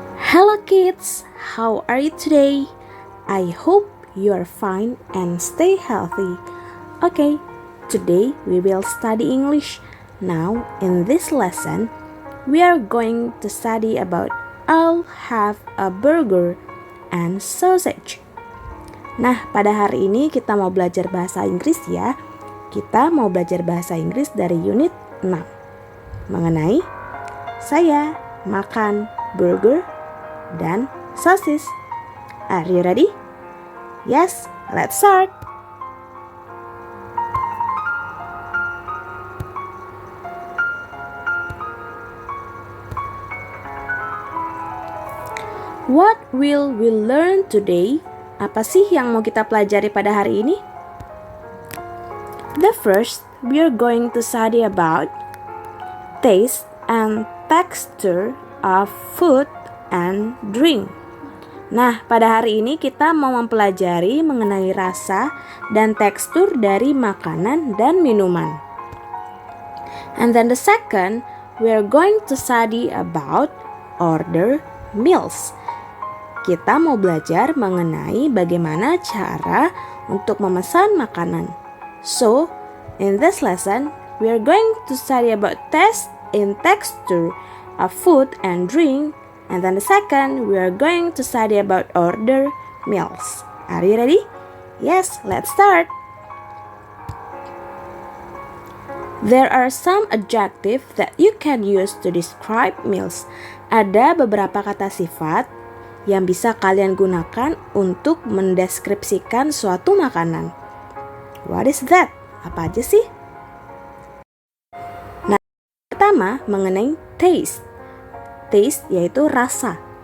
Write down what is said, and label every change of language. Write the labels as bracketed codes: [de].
[en] Hello kids, how are you today? I hope you are fine and stay healthy. Okay, today we will study English. Now in this lesson, we are going to study about I'll have a burger and sausage. [id] Nah, pada hari ini kita mau belajar bahasa Inggris ya. Kita mau belajar bahasa Inggris dari unit 6 mengenai saya makan burger dan sosis. [en] Are you ready? Yes, let's start. What will we learn today? [id] Apa sih yang mau kita pelajari pada hari ini? [en] The first, we are going to study about taste and texture of food and drink. [id] Nah, pada hari ini kita mau mempelajari mengenai rasa dan tekstur dari makanan dan minuman. [en] And then the second, we are going to study about order meals. [id] Kita mau belajar mengenai bagaimana cara untuk memesan makanan. [en] So, in this lesson, we are going to study about taste and texture of food and drink. And then the second, we are going to study about order meals. Are you ready? Yes, let's start. There are some adjectives that you can use to describe meals. [id] Ada beberapa kata sifat yang bisa kalian gunakan untuk mendeskripsikan suatu makanan. [en] What is that? [id] Apa aja sih? Nah, pertama mengenai taste. Taste yaitu rasa.